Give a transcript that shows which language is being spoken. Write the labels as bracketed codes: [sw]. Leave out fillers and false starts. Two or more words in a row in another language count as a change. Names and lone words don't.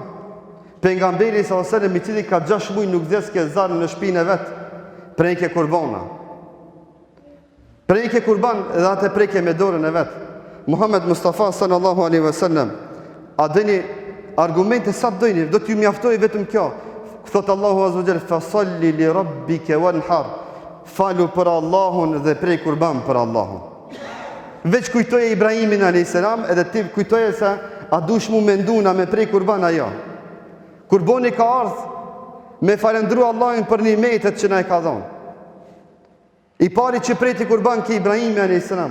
[sq] Pejgamberi [ar] صلى الله عليه وسلم, [sq] i cili ka 6 muaj nuk dhëske zarr në shtëpinë e vet, prejke kurbana. Prejke kurban dhe atë prejke me dorën e vet. Muhammed Mustafa [ar] صلى الله عليه وسلم, [sq] a dini argumente sa dojni, do t'ju mjaftoj vetëm kjo. Thot Allahu [ar] عز وجل, فصل لربك وانحر. [sq] Falu për Allahun dhe prej kurban për Allahun. Veç kujtoje Ibrahimin [ar] عليه السلام, [sq] edhe ti kujtoje se a dush mu menduna me prej kurban ajo. Kurbani ka ardhur me falendru Allahin për nimetet që na e ka dhënë. I pari që prejti kurban ke Ibrahimi [ar] عليه السلام.